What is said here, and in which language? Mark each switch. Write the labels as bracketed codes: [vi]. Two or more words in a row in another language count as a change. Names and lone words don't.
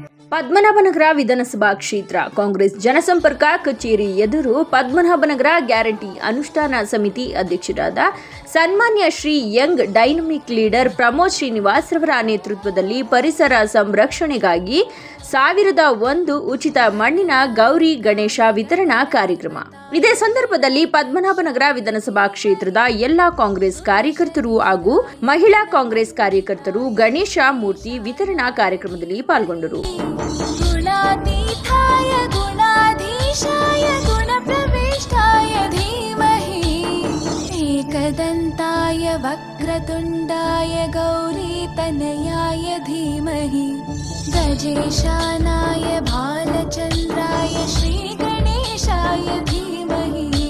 [kn] ಪದ್ಮನಾಭನಗರ ವಿಧಾನಸಭಾ ಕ್ಷೇತ್ರ ಕಾಂಗ್ರೆಸ್ ಜನಸಂಪರ್ಕ ಕಚೇರಿ ಎದುರು ಪದ್ಮನಾಭನಗರ ಗ್ಯಾರಂಟಿ ಅನುಷ್ಠಾನ ಸಮಿತಿ ಅಧ್ಯಕ್ಷರಾದ ಸನ್ಮಾನ್ಯ ಶ್ರೀ [en] Young Dynamic Leader [kn] ಪ್ರಮೋದ್ ಶ್ರೀನಿವಾಸ್ ರವರ ನೇತೃತ್ವದಲ್ಲಿ ಪರಿಸರ ಸಂರಕ್ಷಣೆಗಾಗಿ 1001 ಉಚಿತ ಮಣ್ಣಿನ ಗೌರಿ ಗಣೇಶ ವಿತರಣಾ ಕಾರ್ಯಕ್ರಮ. ಇದೇ ಸಂದರ್ಭದಲ್ಲಿ ಪದ್ಮನಾಭನಗರ ವಿಧಾನಸಭಾ ಕ್ಷೇತ್ರದ ಎಲ್ಲಾ ಕಾಂಗ್ರೆಸ್ ಕಾರ್ಯಕರ್ತರು ಹಾಗೂ ಮಹಿಳಾ ಕಾಂಗ್ರೆಸ್ ಕಾರ್ಯಕರ್ತರು ಗಣೇಶ ಮೂರ್ತಿ ವಿತರಣಾ ಕಾರ್ಯಕ್ರಮದಲ್ಲಿ ಪಾಲ್ಗೊಂಡರು. [sa] गुणातीताय गुणाधीशाय गुणप्रविष्टाय धीमहि एकदन्ताय वक्रतुण्डाय गौरीतनयाय धीमहि गजेशानाय भालचन्द्राय श्रीगणेशाय धीमहि